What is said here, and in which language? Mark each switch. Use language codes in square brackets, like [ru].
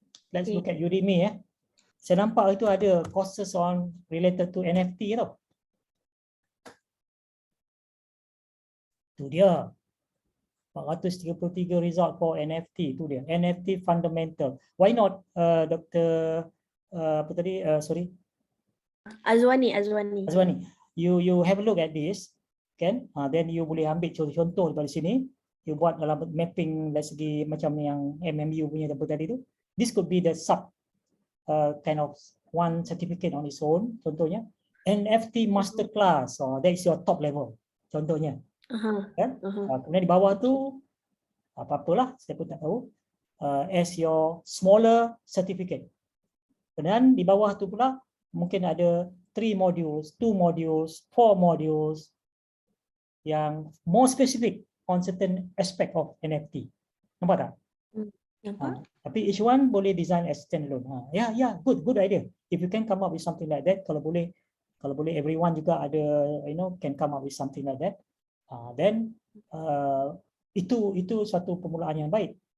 [en] Let's look at Udemy. [ms] Saya nampak itu ada [en] courses on related to NFT [ms] tau. Tu dia. [en] 433 result for NFT [ms] tu dia. [en] NFT fundamental. Why not Dr. Apa tadi? Sorry. Azwani. Azwani, you have a look at this, kan? Then you [ms] boleh ambil contoh dari sini. You buat dalam mapping dari segi macam yang MMU punya apa tadi tu. [en] This could be the sub kind of one certificate on its own. Contohnya NFT masterclass. That is your top level. Contohnya. Kan? [ms] Kemudian di bawah tu apa-apalah, saya pun tak tahu, [en] as your smaller certificate. [ms] Kemudian di bawah tu pula mungkin ada 3 modules, 2 modules, 4 modules yang [en] more specific on certain aspect of NFT. [ms] Nampak tak? [en] Tapi each one boleh design as standalone. Yeah, good idea. If you can come up with something like that, [ms] kalau boleh [en] everyone juga ada, can come up with something like that. [ms] Then itu suatu permulaan yang baik.